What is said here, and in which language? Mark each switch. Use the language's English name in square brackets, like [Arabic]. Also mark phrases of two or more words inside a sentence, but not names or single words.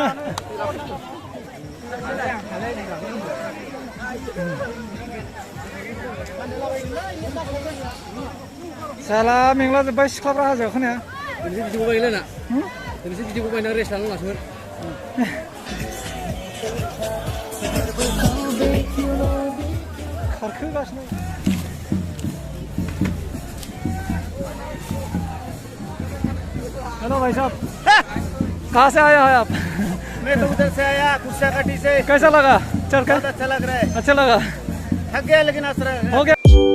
[Bodo] साला मेंलाजोब्बाय सिख्लाफ्रा हाजो गाखोनाया नोंसोर बिदिखौ बायलाना नोंसोर बिदिखौ बायना रेस्ट लानो लासोमोन खारखोगासिनो [Hindi] हेलो भाई साहब कहाँ से आए हैं आप मैं तो उधर से आया कुर्साकाठी से कैसा लगा चल कर बहुत अच्छा लग रहा है अच्छा लगा थक गया लेकिन हंस रहा है हो गया